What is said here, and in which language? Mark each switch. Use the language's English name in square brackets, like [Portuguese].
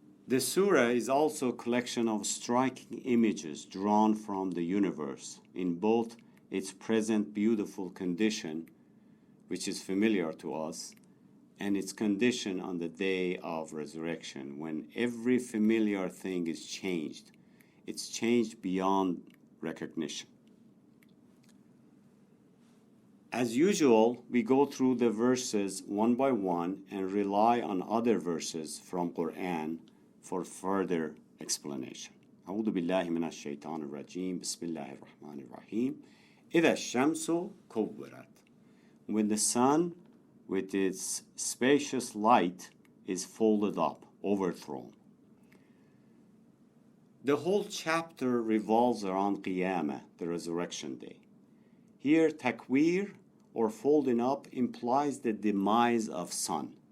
[English] The surah is also a collection of striking images drawn from the universe in both its present beautiful condition, which is familiar to us, and its condition on the day of resurrection, when every familiar thing is changed. It's changed beyond recognition. As usual, we go through the verses one by one and rely on other verses from Qur'an for further explanation. [Arabic] أعوذ بالله من الشيطان الرجيم بسم الله الرحمن الرحيم إذا الشمس كورت. [English] When the sun with its spacious light is folded up, overthrown. The whole chapter revolves around qiyamah, the resurrection day. Here, takwir, or folding up, implies the demise of sun.